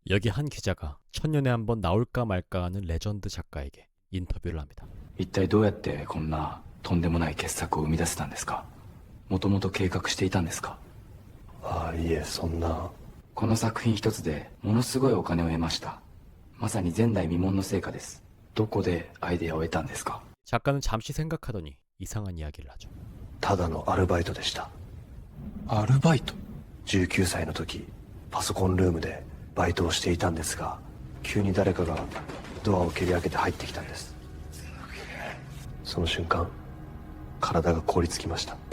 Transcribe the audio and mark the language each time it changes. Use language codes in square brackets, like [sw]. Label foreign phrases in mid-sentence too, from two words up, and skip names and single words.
[ko] 여기 한 기자가 천년에 한 번 나올까 말까 하는 레전드 작가에게 인터뷰를 합니다. [ja] 一体どうやってこんなとんでもない傑作を生み出せたんですか。もともと計画していたんですか。ああ、いえ、そんな。この作品一つでものすごいお金を得ました。まさに前代未聞の成果です。どこでアイデアを得たんですか。 [ko] 작가는 잠시 생각하더니 이상한 이야기를 하죠. [ja] ただのアルバイトでした。アルバイト。 19歳の時、パソコンルームでバイトをしていたんですが、急に誰かがドアを蹴り開けて入ってきたんです。その瞬間、体が凍りつきました。